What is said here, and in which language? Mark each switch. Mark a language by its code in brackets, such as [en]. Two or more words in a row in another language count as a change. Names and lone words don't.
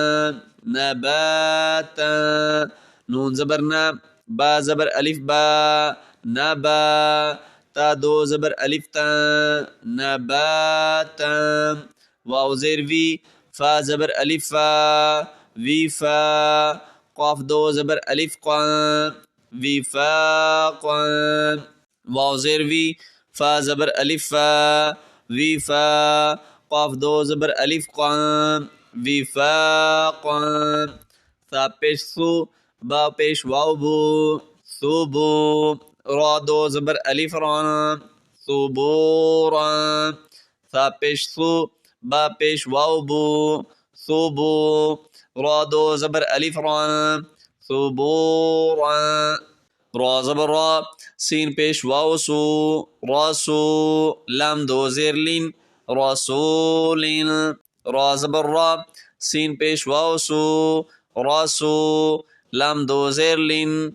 [ur] نباتا نون زبر نا با زبر الف با نبا تا دو زبر الف تا نباتا واو زیر وی فا زبر الف فا وی فا قاف دو زبر الف قا وفاقا واو زیر وی فا زبر الف فا وی فا قاف دو زبر الف قا وفاقا ثا پیش سو با پیش واو بو صوبو را دو زبر الف را صبورا ثا پیش سو با پیش واو بو صوبو را دو زبر الف را صبورا را زبر را سین پیش واو سو راسو لام دو زیر لین رسولین را زبر را سین پیش واو سو راسو لام دو زیر لین